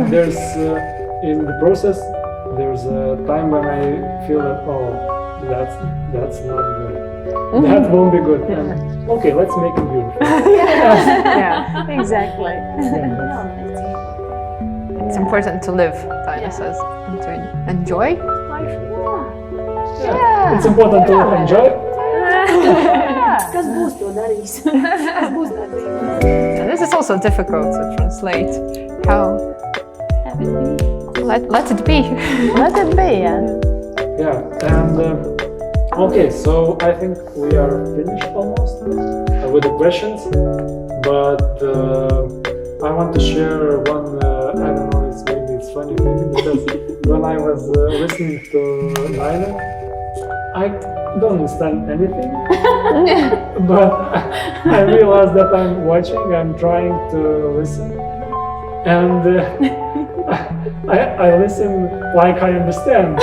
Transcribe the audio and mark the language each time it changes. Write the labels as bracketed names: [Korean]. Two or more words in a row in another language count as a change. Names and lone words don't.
[English] there's in the process, there's a time when I feel that that's not good. That won't be good. And, okay, let's make it beautiful. Yeah, exactly. It's important to live, Daina says, and to enjoy life. Yeah. It's important to enjoy. [Latvian] Kas būs to darīs? Kas būs tā dzīve? [English] And this is also difficult to translate. How? Let it be. Let it be, yeah. Yeah, and okay, so I think we are finished almost with the questions, but I want to share one, I don't know, maybe it's funny thing, because when I was listening to Daina, I don't understand anything, but I realized that I'm watching, I'm trying to listen, and I listen like I understand.